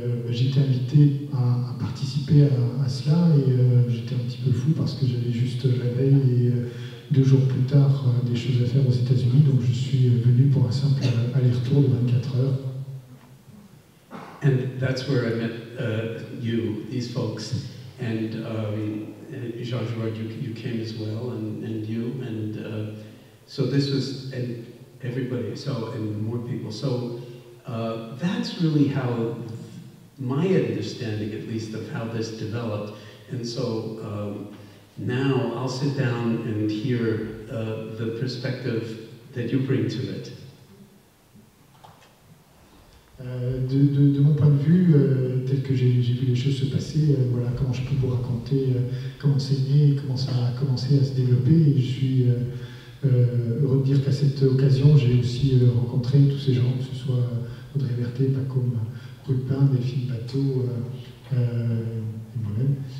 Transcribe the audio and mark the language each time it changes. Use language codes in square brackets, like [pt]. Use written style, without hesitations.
[fr] J'étais invité à participer à cela et j'étais un petit peu fou parce que j'avais juste la veille et 2 jours plus tard des choses à faire aux États-Unis, donc je suis venu pour un simple aller-retour de 24 heures. [en] And that's where I met you, these folks, and Jean-Georges, you came as well, and you, and so this was, and everybody, so, and more people, so that's really how my understanding, at least, of how this developed. And so now I'll sit down and hear the perspective that you bring to it. [fr] De mon point de vue, tel que j'ai vu les choses se passer, voilà comment je peux vous raconter comment c'est né, comment ça a commencé à se développer. Et je suis heureux de dire qu'à cette occasion, j'ai aussi rencontré tous ces gens, que ce soit Audrey Berthet, Pacôme Rupin, Delphine Bateau et moi-même.